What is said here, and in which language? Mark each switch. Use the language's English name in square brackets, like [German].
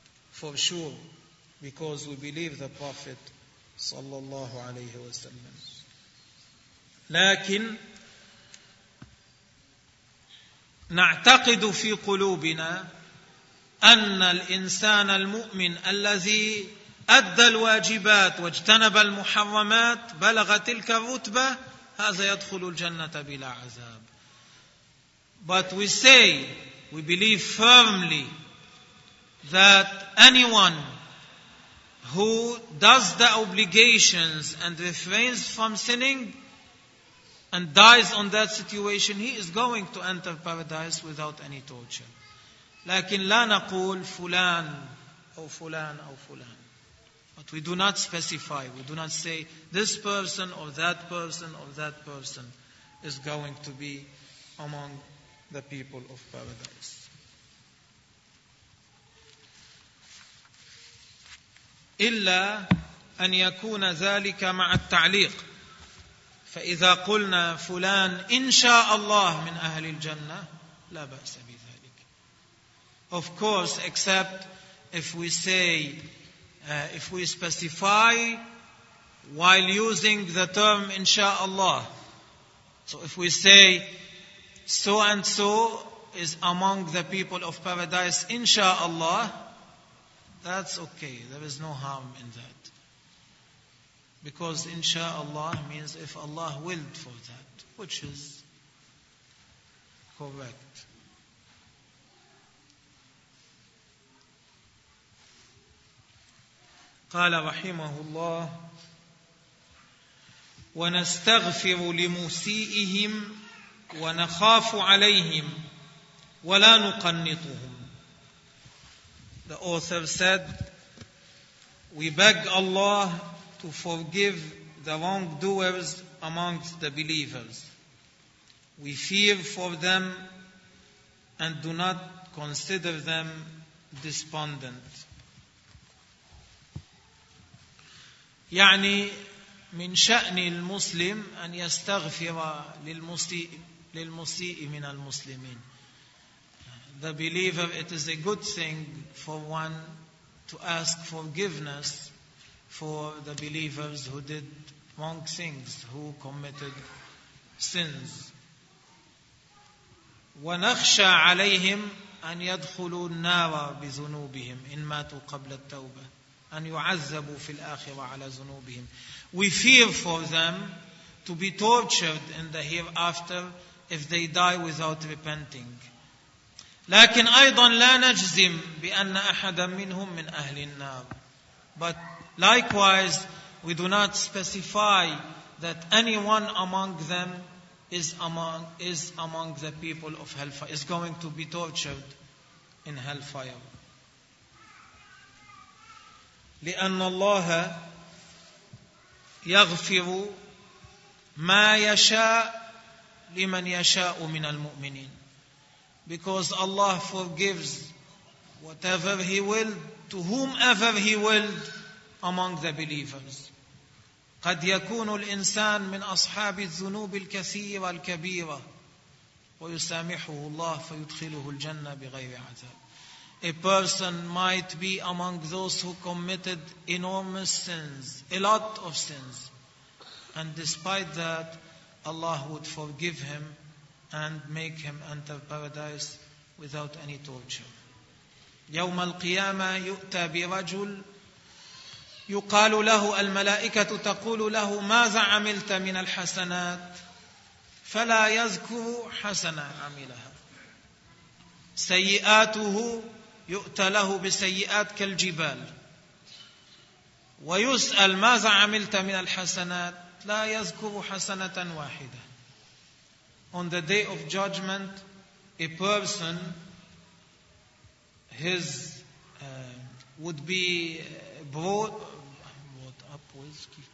[English] for sure, because we believe the Prophet [Arabic] صلى الله عليه وسلم. لكن نعتقد في قلوبنا أن الإنسان المؤمن الذي أدى الواجبات واجتنب المحرمات بلغ تلك الرتبة هذا يدخل الجنة بلا عذاب. [English] But we say, we believe firmly that anyone who does the obligations and refrains from sinning and dies on that situation, he is going to enter paradise without any torture. [Arabic] لكن لا نقول فلان أو فلان أو فلان. [English] But we do not specify, we do not say this person or that person or that person is going to be among the people of paradise. [Arabic] إلا أن يكون ذلك مع التعليق. فإذا قلنا فلان إن شاء الله من أهل الجنة لا بأس بذلك. [English] Of course, except if we say, if we specify while using the term [Arabic] إن شاء الله. [English] So if we say so and so is among the people of paradise [Arabic] إن شاء الله, [English] that's okay, there is no harm in that. Because inshallah means if Allah willed for that, which is correct. [Arabic] قال رحمه الله ونستغفر لمسيئهم ونخاف عليهم ولا نقنطهم. [English] The author said, we beg Allah to forgive the wrongdoers amongst the believers. We fear for them and do not consider them despondent. [Arabic] يعني من شأن المسلم أن يستغفر للمسيء من المسلمين. [English] The believer, it is a good thing for one to ask forgiveness for the believers who did wrong things, who committed sins. [Arabic] وَنَخْشَى عَلَيْهِمْ أَنْ يَدْخُلُوا النَّارَ بِذُنُوبِهِمْ إِنْ مَاتُوا قَبْلَ التَّوْبَةِ أَنْ يُعَذَّبُوا فِي الْآخِرَةِ عَلَى ذُنُوبِهِمْ. [English] We fear for them to be tortured in the hereafter if they die without repenting. [Arabic] لكن أيضا لا نجزم بأن أحدا منهم من أهل النار. [English] But likewise, we do not specify that anyone among them is among the people of hellfire, is going to be tortured in hellfire. [Arabic] لأن الله يغفر ما يشاء لمن يشاء من المؤمنين. [English] Because Allah forgives whatever He will to whomever He will among the believers. [Arabic] قد يكون الإنسان من أصحاب الذنوب الكثيرة الكبيرة ويسامحه الله فيدخله الجنة بغير عذاب. [English] A person might be among those who committed enormous sins, a lot of sins, and despite that, Allah would forgive him and make him enter paradise without any torture. [Arabic] يوم القيامة يؤتى برجل يقال له الملائكة تقول له ماذا عملت من الحسنات فلا يذكر حسنة عملها. سيئاته يؤتى له بسيئات كالجبال ويسأل ماذا عملت من الحسنات لا يذكر حسنة واحدة. [English] On the day of judgment, a person, his would be brought up with